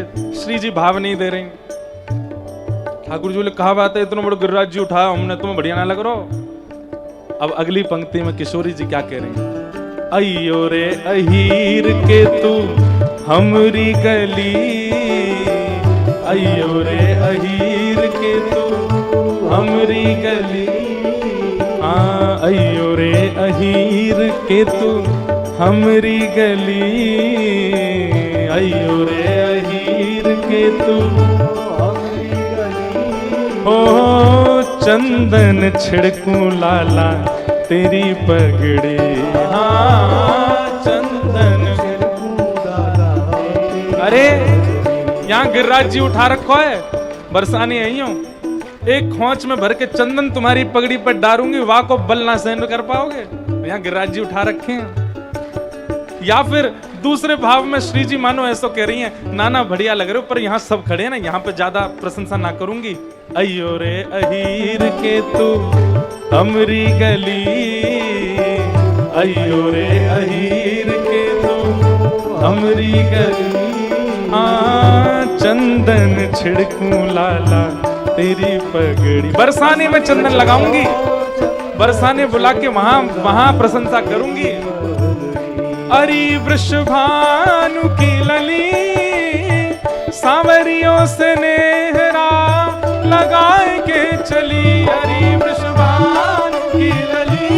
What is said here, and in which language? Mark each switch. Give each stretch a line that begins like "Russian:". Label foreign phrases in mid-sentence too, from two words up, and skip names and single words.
Hindi: श्री जी भाव नहीं दे रहे हैं। ठाकुर जी बोले कहा बात है, इतना बड़ा गिरिराज जी उठाया हमने, तुम्हें बढ़िया ना लग रहा हो। अब अगली पंक्ति में किशोरी जी क्या कह रहे हैं,
Braj: अयो रे अहीर के तू हमरी गली, अयो रे अहीर के तू हमरी गली, अयो रे अहीर के तू हमरी गली, अयो रे अहीर के तू हमरी गली। ओ चंदन छिड़कूं लाला तेरी पगड़ी, हाँ चंदन छिड़कूं लाला तेरी। अरे यहाँ गिरिराज जी उठा रखो है, बरसाने आई हूँ, एक खोंच में भर के चंदन तुम्हारी पगड़ी पर डारूंगी, वाह को बल ना सहन कर पाओगे।
Hindi: यहाँ गिरिराज जी उठा रखे हैं। या फिर दूसरे भाव में श्री जी मानो ऐसा कह रही हैं, नाना बढ़िया लग रहे हो, पर यहाँ सब खड़े हैं ना, यहाँ पे ज्यादा प्रशंसा ना करूंगी।
Braj: अयो रे अहीर के तू हमरी गली, अयो रे अहीर के तू हमरी गली, हाँ चंदन छिड़कूं लाला तेरी पगड़ी।
Hindi: बरसाने में चंदन लगाऊंगी, बरसाने बुला के वहां प्रशंसा करूंगी।
Braj: अरे वृषभानु की लली सांवरियों से नेहरा लगाए के चली, अरे वृषभानु की लली